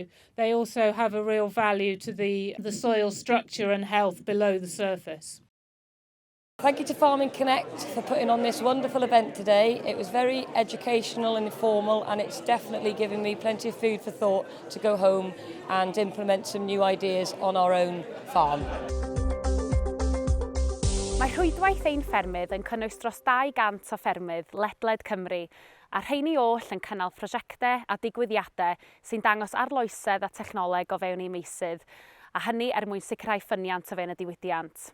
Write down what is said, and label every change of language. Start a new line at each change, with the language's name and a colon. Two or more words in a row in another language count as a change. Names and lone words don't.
English: They also have a real value to the soil structure and health below the surface. Thank you to Farming Connect for putting on this wonderful event today. It was very educational and informal, and it's definitely given me plenty of food for thought to go home and implement some new ideas on our own farm.
Welsh: Mae Rhwydwaith Ein Ffermydd yn cynnwys dros 200 o ffermydd ledled Cymru, a rheini oll yn cynnal prosiectau a digwyddiadau sy'n dangos arloesedd a technoleg o fewn ei meysydd, a hynny mwyn sicrhau ffyniant o fewn y diwydiant.